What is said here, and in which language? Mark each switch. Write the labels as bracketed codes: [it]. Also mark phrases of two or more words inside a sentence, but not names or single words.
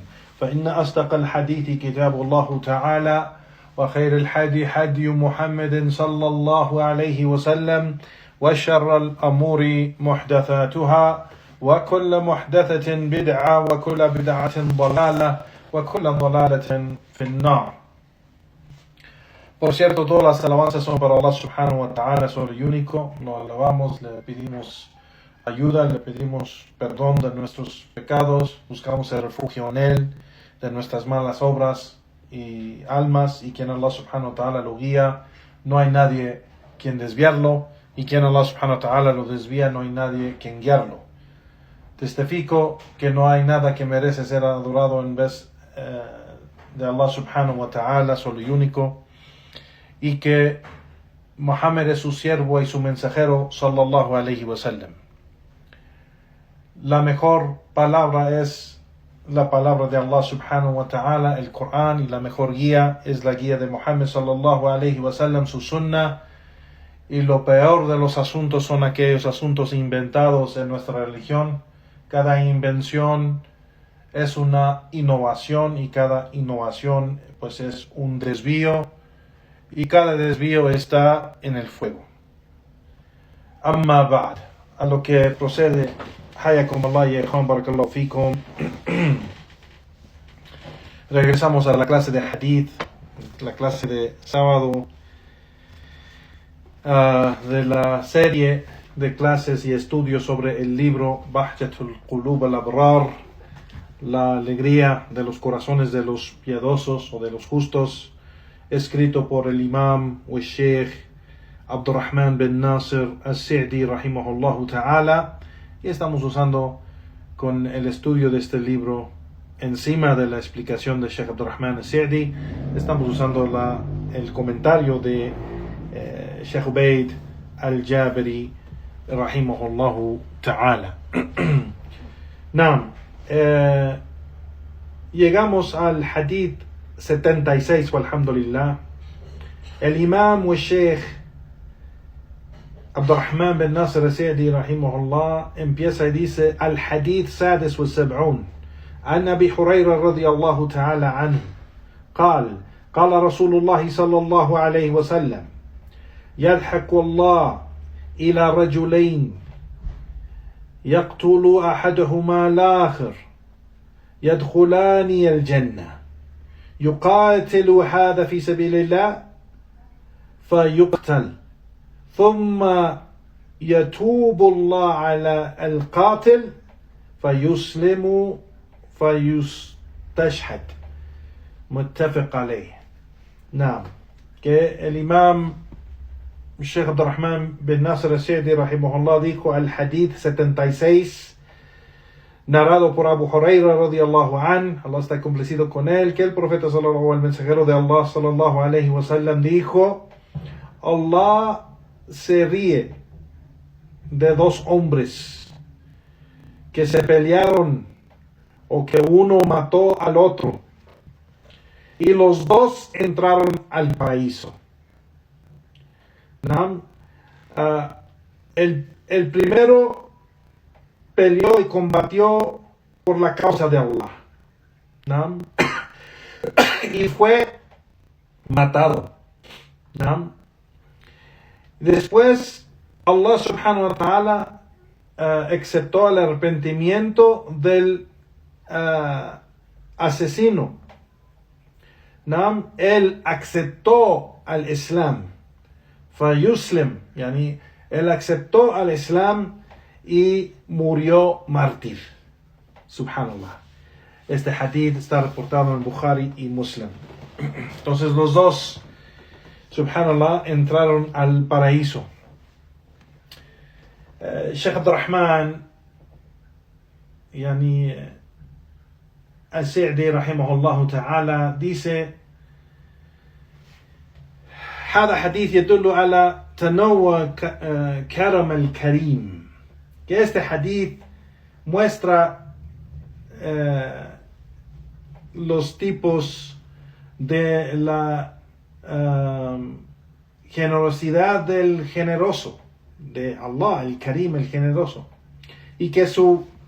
[ar] فإن أصدق الحديث كتاب الله تعالى، وخير الحدي حدي محمد صلى الله عليه وسلم، وشر الأمور محدثاتها، وكل محدثة بدعة، وكل بدعة ضلالة، وكل ضلالة في النار. [es] Por cierto, todas las alabanzas son para Allah [ar] سبحانه وتعالى, [es] solo el único. Lo alabamos, le pedimos ayuda, le pedimos perdón de nuestros pecados, buscamos el refugio en Él, de nuestras malas obras y almas, y quien Allah [ar] سبحانه وتعالى [es] lo guía, no hay nadie quien desviarlo, y quien Allah [ar] سبحانه وتعالى [es] lo desvía, no hay nadie quien guiarlo. Testifico que no hay nada que merece ser adorado en vez de Allah [ar] سبحانه وتعالى, [es] solo y único, y que Muhammad es su siervo y su mensajero [ar] صلى الله عليه وسلم. [es] La mejor palabra es la palabra de Allah [ar] سبحانه وتعالى, [es] el Corán, y la mejor guía es la guía de Muhammad [ar] صلى الله عليه وسلم, [es] su sunnah, y lo peor de los asuntos son aquellos asuntos inventados en nuestra religión. Cada invención es una innovación, y cada innovación pues es un desvío, y cada desvío está en el fuego. [ar] أما بعد, [es] a lo que procede. [ar] حياكم الله يا إخوان، بارك الله فيكم. [es] Regresamos a la clase de hadith, la clase de sábado, de la serie de clases y estudios sobre el libro Bahjatul Qulub al-Abrar, la alegría de los corazones de los piadosos o de los justos, escrito por el imam o sheikh Abdurrahman bin Nasir al-Sa'di [ar] رحمه الله تعالى, [es] y estamos usando con el estudio de este libro encima de la explicación de Sheikh Abdurrahman al-Sa'di, estamos usando el comentario de Sheikh Ubaid al-Jabiri [ar] رحمه الله تعالى. [es] Llegamos al hadith 76, walhamdulillah. El imam o sheikh Abdurrahman bin Nasir al-Sa'di rahimahullah empieza y dice: [ar] الحديث السادس والسبعون عن أبي هريرة رضي الله تعالى عنه قال قال رسول الله صلى الله عليه وسلم يضحك الله إلى رجلين يقتل أحدهما الآخر يدخلان الجنة يقاتل هذا في سبيل الله فيقتل ثم يتوب الله على القاتل فيسلم فيستشهد متفق عليه. [es] que el imam Sheikh Abdurrahman bin Nasir al-Sa'di rahimahullah dijo al hadith 76, narrado por Abu Huraira [ar] رضي الله عن, [es] Allah está complacido con él, que el profeta el mensajero de Allah [ar] صلى الله عليه وسلم [es] dijo: Allah se ríe de dos hombres que se pelearon o que uno mató al otro y los dos entraron al paraíso. El primero peleó y combatió por la causa de Allah y fue matado. Después Allah [ar] سبحانه وتعالى [es] aceptó el arrepentimiento del asesino. Él aceptó al Islam. [ar] فيسلم، يعني [es] Él aceptó al Islam y murió mártir. Subhanallah. Este hadith está reportado en Bukhari y Muslim. Entonces los dos, subhanallah, entraron al paraíso. [ar] Sheikh Abdurrahman Al-Sa'di رحمه الله تعالى dice: هذا حديث يدل على تنوع كرم الكريم, [es] que este hadith muestra los tipos de la generosidad del generoso, de Allah, el Karim, el generoso, y que su